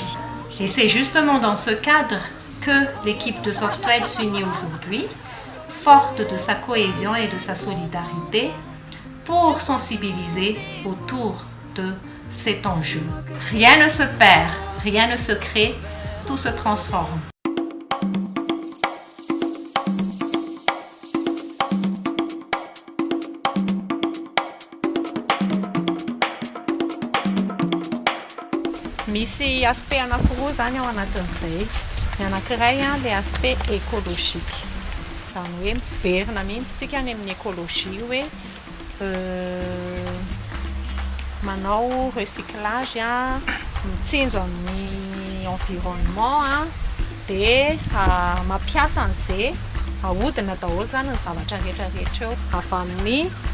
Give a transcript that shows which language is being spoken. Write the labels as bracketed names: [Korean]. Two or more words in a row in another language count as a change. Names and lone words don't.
[French] Et c'est justement dans ce cadre que l'équipe de Softwell s'unit aujourd'hui, forte de sa cohésion et de sa solidarité, pour sensibiliser autour de cet enjeu. Rien ne se perd, rien ne se crée, tout se transforme. [Malagasy] Misy aspect anankiroa zany ao anatin'izay. Ny anankiray [French] le aspect écologique. [Malagasy] Zany hoe miverina mihitsy tsika any amin'ny écologie hoe manao recyclage mitsinjo amin'ny environnement dia mampiasa an'izay ahodina daholo zany ny zavatra rehetrarehetra eo avy amin'ny